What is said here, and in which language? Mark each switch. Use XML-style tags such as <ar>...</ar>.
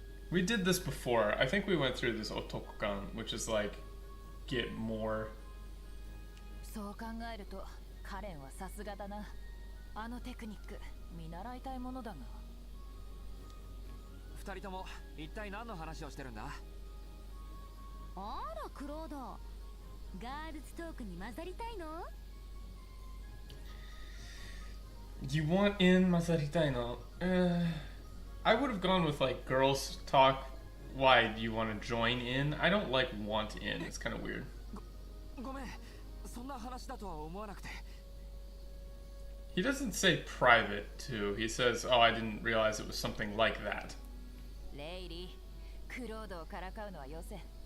<en>We did this before. I think we went through this otokukan, which is like get more.</en> <ja>そう考えるとカレンはさすがだな。あのテクニック見習いたいものだが。二人とも一体何の話をしてるんだ？あらクロード、ガールズトークに混ざりたいの？</ja> <en>You want in</en> <ja>Mazaritai no?</ja> <en>I would have gone with like girls talk. Why do you want to join in? I don't like want in. It's kind of weird.</en> <ja>ごめん、そんな話だとは思わなくて。</ja> <en>He doesn't say private too. He says, "Oh, I didn't realize it was something like that."</en> <ja>レイリー、クロードをからかうのはよせ。</ja>